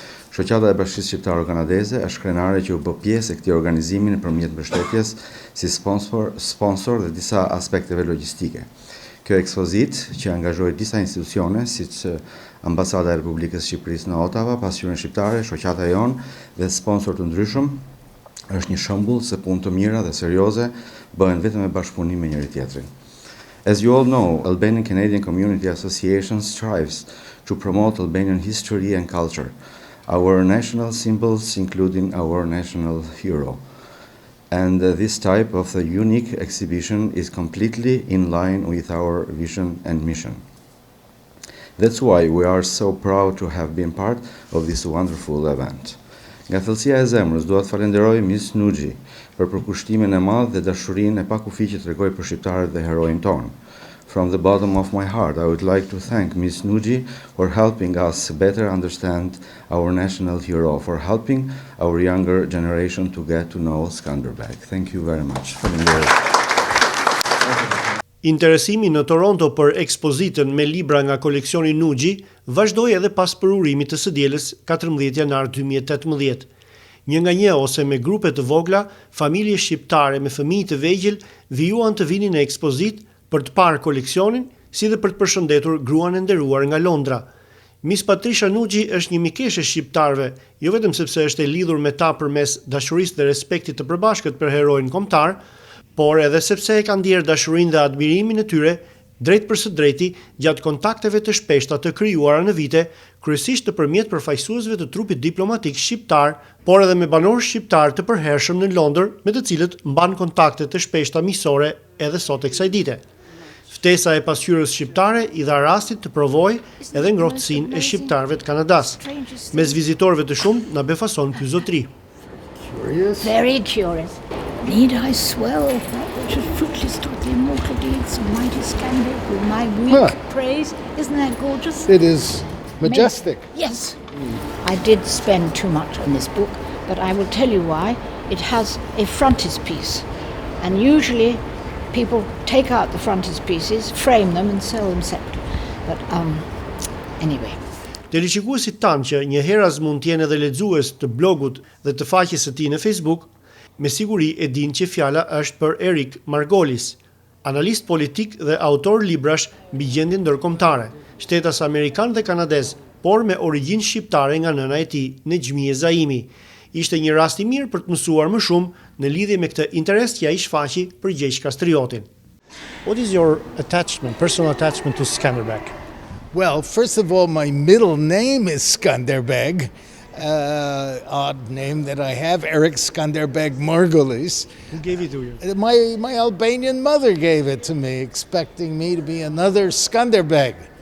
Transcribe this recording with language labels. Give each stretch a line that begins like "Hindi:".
Albanian: Shoqata e Bashkisë Shqiptare-Kanadeze është krenare që u bë pjesë e këtij organizimi nëpërmjet mbështetjes si sponsor dhe disa aspekteve logjistike. Kjo ekspozit, që angazhoi disa institucione, siç Ambasada e Republikës Shqipërisë në Ottawa, PASQYRA Shqiptare, shoqata jonë dhe sponsor të ndryshëm, është një shembull se punë të mira dhe serioze bëhen vetëm me bashkëpunim me njëri tjetrin.
English: As you all know, Albanian Canadian Community Association strives to promote Albanian history and culture, our national symbols, including our national hero. And this type of a unique exhibition is completely in line with our vision and mission. That's why we are so proud to have been part of this wonderful event.
Albanian: Nga thellësia e zemrës dua të falenderoj Miss Nugee për përkushtimin e madh dhe dashurinë e pakufi që tregoi për shqiptarët dhe heroin tonë.
English: From the bottom of my heart, I would like to thank Miss Nugee for helping us better understand our national hero, for helping our younger generation to get to know Scanderbeg. Thank you very much.
Albanian: Interesimi në Toronto për ekspozitën me libra nga koleksioni Nugee vazhdoi edhe pas përurimit të së dielës 14 janar 2018. Një nga një ose me grupe të vogla, familje shqiptare me fëmijë të vegjël vijuan të vinin në ekspozit për të parë koleksionin, si dhe për të përshëndetur gruan e nderuar nga Londra. Miss Patricia Nugee është një mikeshe shqiptarve, jo vetëm sepse është e lidhur me ta përmes dashurisë dhe respektit të përbashkët për heroin kombëtar, por edhe sepse e kanë ndier dashurinë dhe admirimin e tyre drejt për së drejti gjatë kontakteve të shpeshta të krijuara në vite, kryesisht nëpërmjet përfaqësuesve të trupit diplomatik shqiptar, por edhe me banorë shqiptar të përhershëm në Londër, me të cilët mban kontakte të shpeshta miqësore edhe sot e kësaj dite. Ftesa e pasqyrës shqiptare i dha rastit të provojë edhe ngrohtësinë e shqiptarëve të Kanadas. Mes vizitorëve të shumtë na befason ky zotëri.
English: Very curious. Need I swell that which is fruitless taught the immortal deeds of mighty Scanderbeg with my weak praise? Isn't that gorgeous? It is majestic. Yes. I did spend too much on this book, but I will tell you why. It has a frontispiece, and usually people take out the frontispieces, frame them and sell them separately. But anyway.
Albanian: Teleshikuesit tanë që një herë mund të jenë edhe lexues të blogut dhe të faqes së tij në Facebook, me siguri e din që fjala është për Erik Margolis, analist politik dhe autor librash mbi gjendjen ndërkombëtare, shtetas amerikan dhe kanadez, por me origjinë shqiptare nga nëna e tij, Nugee Zaimi. Ishte një rast I mirë për të mësuar më shumë në lidhje me këtë interes që ai shfaqi për Gjergj Kastriotin.
English: What is your attachment, personal attachment to Skanderbeg? Well, first of all, my middle name is Skanderbeg, odd name that I have, Eric Skanderbeg Margulies. Who gave it to you? My Albanian mother gave it to me, expecting me to be another Skanderbeg.